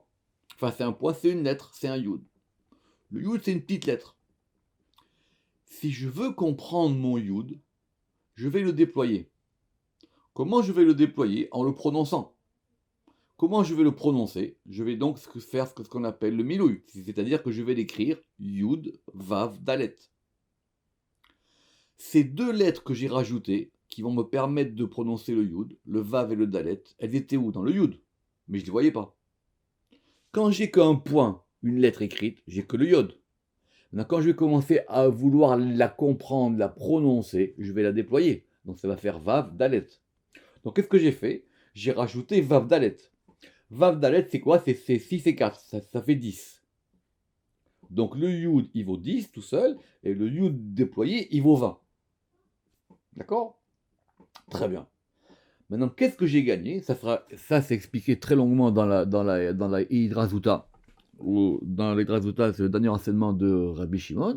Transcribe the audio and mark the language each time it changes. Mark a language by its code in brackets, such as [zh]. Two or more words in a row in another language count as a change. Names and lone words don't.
[fr] Enfin c'est un point, c'est une lettre, c'est un yud. Le yud c'est une petite lettre. Si je veux comprendre mon yud, je vais le déployer. Comment je vais le déployer? En le prononçant. Comment je vais le prononcer? Je vais donc faire ce qu'on appelle le milouï, c'est-à-dire que je vais l'écrire [he] yud, vav, dalet. [fr] Ces deux lettres que j'ai rajoutées, qui vont me permettre de prononcer le yud, le vav et le dalet, elles étaient où? Dans le yud. Mais je ne les voyais pas. Quand j'ai qu'un point, une lettre écrite, j'ai que le yod. Maintenant, quand je vais commencer à vouloir la comprendre, la prononcer, je vais la déployer. Donc ça va faire [he] vav, dalet. [fr] Donc qu'est-ce que j'ai fait? J'ai rajouté [he] vav, dalet. Vav, dalet, [fr] c'est quoi? C'est 6 et 4, ça fait 10. Donc le yud, il vaut 10 tout seul, et le yud déployé, il vaut 20. D'accord? Très bien. Maintenant, qu'est-ce que j'ai gagné? Ça, c'est expliqué très longuement dans la Hidrazuta, ou dans l'Hidrazuta, c'est le dernier enseignement de Rabbi Shimon.